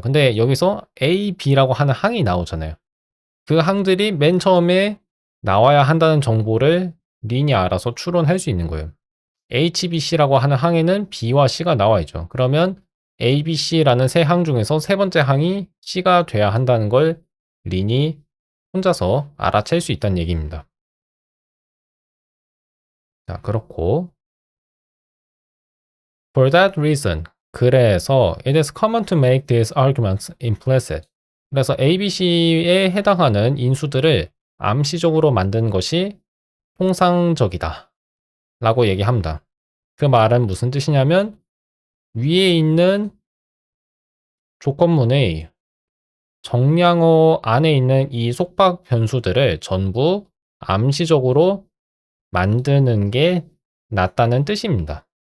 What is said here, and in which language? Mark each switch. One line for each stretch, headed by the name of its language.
Korean: 근데 여기서 AB라고 하는 항이 나오잖아요. 그 항들이 맨 처음에 나와야 한다는 정보를 린이 알아서 추론할 수 있는 거예요. HBC라고 하는 항에는 B와 C가 나와 있죠. 그러면 ABC라는 세 항 중에서 세 번째 항이 C가 돼야 한다는 걸 린이 혼자서 알아챌 수 있다는 얘기입니다. 자, 그렇고
English: For that reason,
Korean: 그래서
English: it is common to make these arguments implicit.
Korean: 그래서 ABC에 해당하는 인수들을 암시적으로 만드는 것이 통상적이다 라고 얘기합니다. 그 말은 무슨 뜻이냐면 위에 있는 조건문의 정량어 안에 있는 이 속박 변수들을 전부 암시적으로 만드는 게 낫다는 뜻입니다.